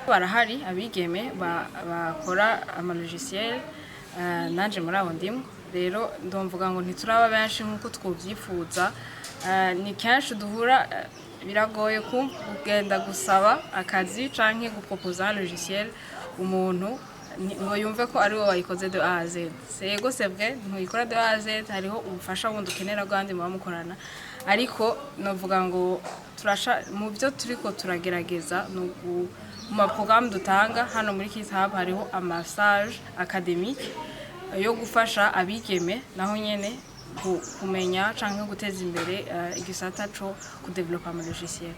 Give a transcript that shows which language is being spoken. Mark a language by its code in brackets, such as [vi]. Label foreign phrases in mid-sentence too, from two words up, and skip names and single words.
[rn] Barahari abigeme bakora ama logiciel, nanje muri abo ndimo rero ndumvuga ngo ntituraba benshi nk'uko twubyifuza ni kenshi duhura biragoye kugenda gusaba akazi canke guproposer [fr] un logiciel [rn] umuntu ngo yumve ko ari we wayikoze [fr] de A à Z. Sego c'est vrai [rn] ntuyikora [fr] de A à Z, [rn] hariho ubufasha bundi ukenera bwandi muba mukorana, ariko novuga ngo mu byo turiko turagerageza mu maprogramme dutanga hano muri Kids Hub hariho [fr] amasage académique [rn] yo gufasha abigeme naho nyene kumenya canke guteza imbere igisata co kudevelopa ama logiciel.